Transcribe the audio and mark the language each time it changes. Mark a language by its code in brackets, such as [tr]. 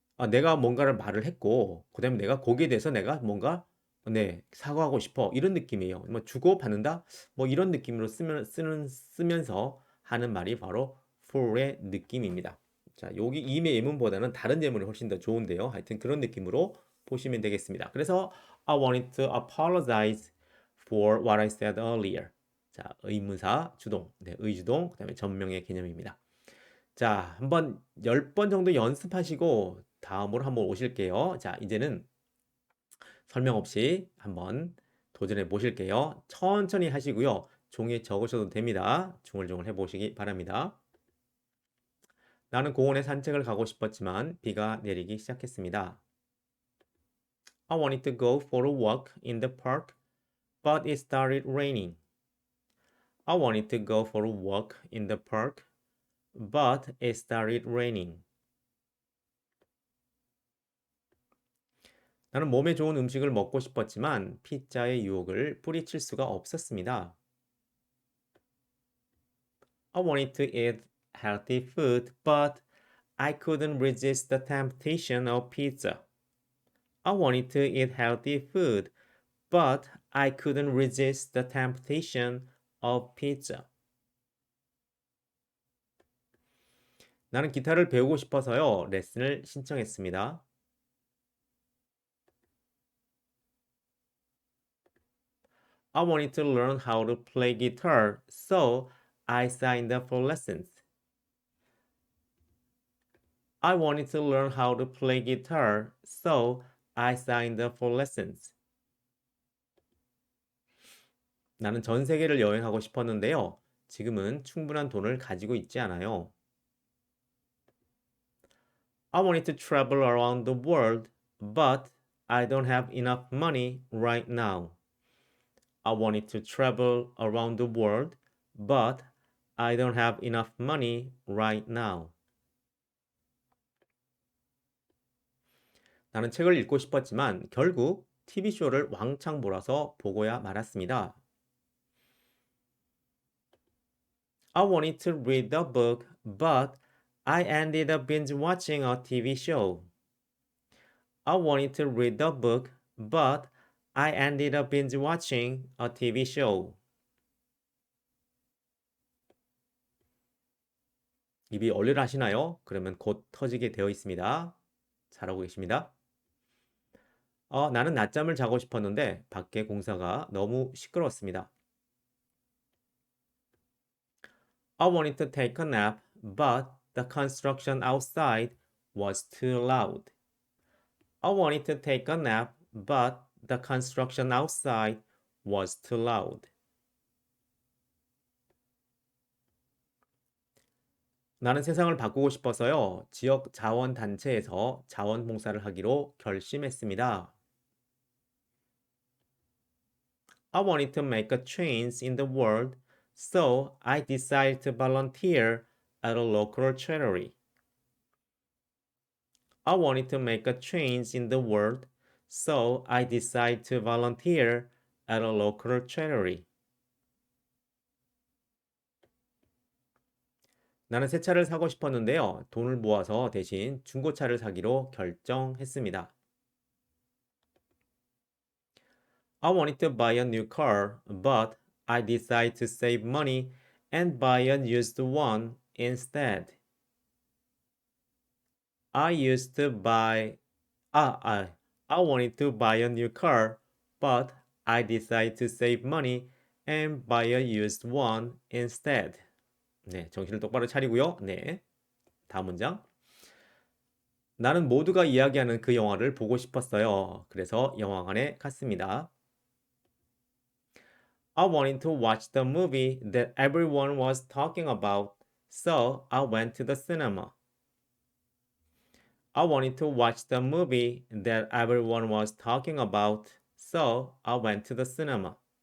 [ko] 내가 뭔가를 말을 했고 그다음에 내가 거기에 대해서 내가 뭔가 네, 사과하고 싶어. 이런 느낌이에요. 뭐 주고 받는다? 뭐 이런 느낌으로 쓰면서 하는 말이 바로 for의 느낌입니다. 자, 여기 이메 예문보다는 다른 예문이 훨씬 더 좋은데요. 하여튼 그런 느낌으로 보시면 되겠습니다. 그래서 [en] I wanted to apologize for what I said earlier. [ko] 자, 의문사 주동, 네, 의주동, 그다음에 전명의 개념입니다. 자, 한번 10번 정도 연습하시고 다음으로 한번 오실게요. 자, 이제는 설명 없이 한번 도전해 보실게요. 천천히 하시고요. 종이에 적으셔도 됩니다. 중얼중얼 해보시기 바랍니다. 나는 공원에 산책을 가고 싶었지만 비가 내리기 시작했습니다. [en] I wanted to go for a walk in the park, but it started raining. I wanted to go for a walk in the park, but it started raining. [ko] 나는 몸에 좋은 음식을 먹고 싶었지만 피자의 유혹을 뿌리칠 수가 없었습니다. [en] I wanted to eat healthy food, but I couldn't resist the temptation of pizza. I wanted to eat healthy food, but I couldn't resist the temptation of pizza. [ko] 나는 기타를 배우고 싶어서요. 레슨을 신청했습니다. [en] I wanted to learn how to play guitar, so I signed up for lessons. I wanted to learn how to play guitar, so I signed up for lessons. [ko] 나는 전 세계를 여행하고 싶었는데요. 지금은 충분한 돈을 가지고 있지 않아요. [en] I wanted to travel around the world, but I don't have enough money right now. I wanted to travel around the world, but I don't have enough money right now. [ko] 나는 책을 읽고 싶었지만 결국 TV쇼를 왕창 몰아서 보고야 말았습니다. [en] I wanted to read the book, but I ended up binge watching a TV show. I wanted to read the book, but I ended up binge watching a TV show. [ko] 입이 얼얼하시나요? 그러면 곧 터지게 되어 있습니다. 잘하고 계십니다. 나는 낮잠을 자고 싶었는데 밖에 공사가 너무 시끄러웠습니다. [en] I wanted to take a nap, but the construction outside was too loud. I wanted to take a nap, but the construction outside was too loud. [ko] 나는 세상을 바꾸고 싶어서요. 지역 자원단체에서 자원봉사를 하기로 결심했습니다. [en] I wanted to make a change in the world, so I decided to volunteer at a local charity. I wanted to make a change in the world, so I decided to volunteer at a local charity. [ko] 나는 새 차를 사고 싶었는데요. 돈을 모아서 대신 중고차를 사기로 결정했습니다. [en] I wanted to buy a new car, but I decided to save money and buy a used one instead. I used to buy ah, I wanted to buy a new car, but I decided to save money and buy a used one instead. [ko] 네, 정신을 똑바로 차리고요. 네, 다음 문장. 나는 모두가 이야기하는 그 영화를 보고 싶었어요. 그래서 영화관에 갔습니다. [en] I wanted to watch the movie that everyone was talking about, so I went to the cinema. I wanted to watch the movie that everyone was talking about, so I went to the cinema.